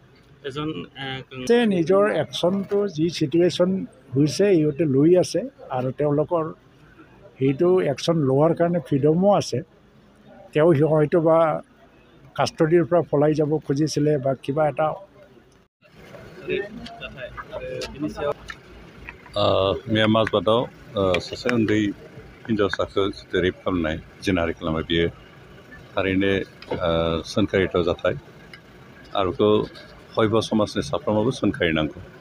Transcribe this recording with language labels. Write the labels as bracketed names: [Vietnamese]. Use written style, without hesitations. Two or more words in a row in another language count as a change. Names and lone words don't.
[Assamese] নিজৰ একশ্যনটো যি ছিটুৱেশ্যন হৈছে সিহঁতে লৈ আছে আৰু তেওঁলোকৰ সেইটো একশ্যন লোৱাৰ কাৰণে ফ্ৰীডমো আছে। তেওঁ হয়তো বা কাষ্টডিৰ পৰা পলাই যাব খুজিছিলে বা কিবা এটা। [Bodo] मैया माजबादाव सासे उन्दै हिन्जावसाखौ रेप खालामनाय, जिनाहारि खालामनाय, बियो थारैनो सोंखारिथाव जाथाय आरो बेखौ बयबो समाजनि साफ्रोमाबो सोंखारिनांगौ।